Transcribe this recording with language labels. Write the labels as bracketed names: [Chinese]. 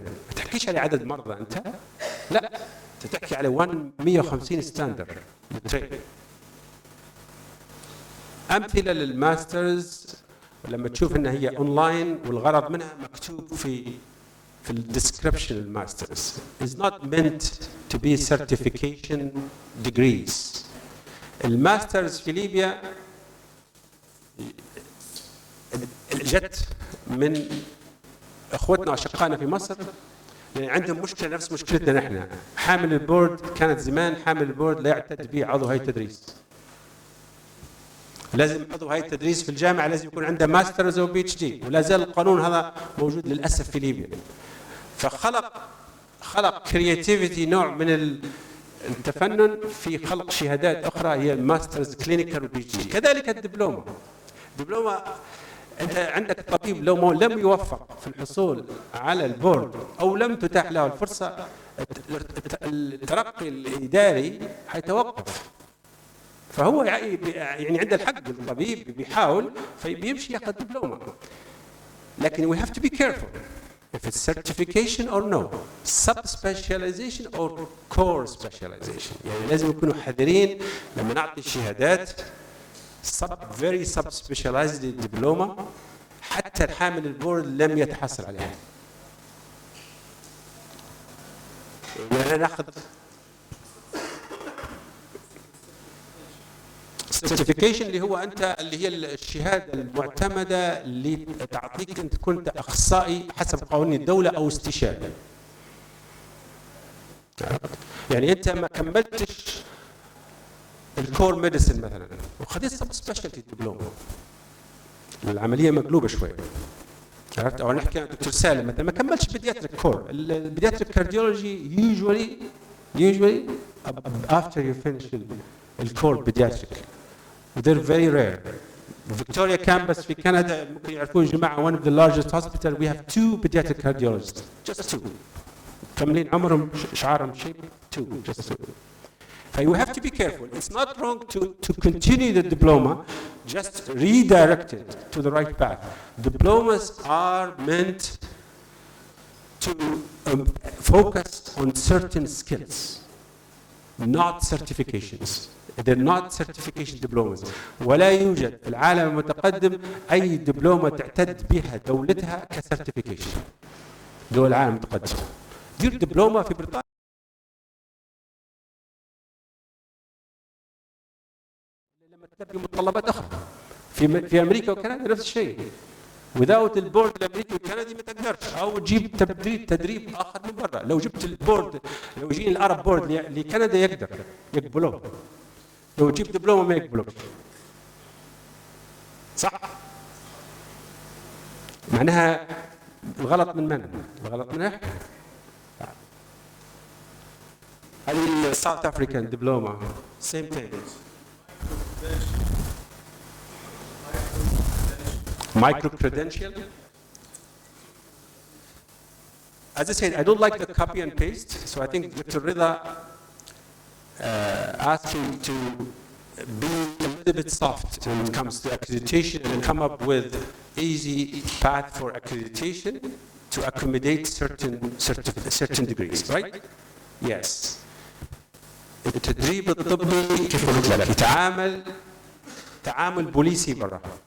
[Arabic] ما تحكيش على عدد مرضى انت، لا انت تحكي على 150 ستاندرد للتريننج. أمثلة للماسترز لما تشوف إنها هي أونلاين والغرض منها مكتوب في الديسكريبشن. [English] الماسترز is not meant to be certification degrees. [Arabic] الماسترز في ليبيا جت من اخوتنا واشقائنا في مصر، يعني عندهم مشكله نفس مشكلتنا نحن. حامل البورد كانت زمان حامل البورد لا يعتد به عضو هيئه التدريس. لازم عضو هيئه التدريس في الجامعه لازم يكون عنده ماسترز او بي اتش دي، ولا زال القانون هذا موجود للاسف في ليبيا. فخلق كرياتيفيتي، نوع من التفنن في خلق شهادات اخرى هي الماسترز كلينيكال وبي اتش دي. كذلك الدبلومه. انت عندك طبيب لو لم يوفق في الحصول على البورد او لم تتاح له الفرصه، الترقي الاداري حيتوقف. فهو يعني عنده الحق، الطبيب بيحاول فبيمشي ياخذ دبلومه. لكن [English] we have to be careful if it's certification or no, sub-specialization or core specialization. [Arabic] يعني لازم نكونوا حذرين لما نعطي شهادات [English] very sub-specialized diploma [Arabic] حتى الحامل البورد لم يتحصل عليها. يعني ناخذ certification اللي هي الشهاده المعتمده اللي تعطيك انت كنت اخصائي حسب قوانين الدوله او استشاري. يعني انت ما كملتش الكور ميديسن مثلا وخذيت سب سبيشالتي دبلومه، العمليه مقلوبه شويه. عرفت؟ او نحكي عن دكتور سالم مثلا ما كملش بيدياتريك كور. [English] البيدياتريك cardiology usually after you finish الكور paediatric. They're very rare. Victoria campus [Arabic] في كندا ممكن يعرفون جماعة [English] one of the largest hospitals we have 2 pediatric cardiologists, just 2. [Arabic] كاملين عمرهم شعارهم شيء 2, [English] just 2. You have to be careful. It's not wrong to continue the diploma, just redirect it to the right path. Diplomas are meant to focus on certain skills, not certifications. They're not certification diplomas. [Arabic] ولا يوجد في العالم المتقدم أي دبلومة تعتد بها دولتها كسيرتيفيكيشن. دول العالم المتقدم. دير دبلومة في بريطانيا لما تلبي متطلبات أخرى. في أمريكا وكندا نفس الشيء. [English] without [Arabic] البورد الأمريكي والكندي ما تقدرش، أو تجيب تدريب آخر من برا. لو جبت البورد، لو يجيني العرب بورد لكندا يقبلوه. لو تجيب دبلومه ما يقبلوك. صح؟ معناها الغلط من من؟ الغلط من احنا. هذه الساوث افريكان دبلومه سيم ثينج. مايكرو credential. [English] As I said, I don't like the copy and paste, so I think Dr. Rida asking to be a little bit soft when it comes to accreditation and come up with easy path for accreditation to accommodate certain degrees, right? Yes. [Arabic] التدريب الطبي كيف قلت لك تعامل بوليسي برا.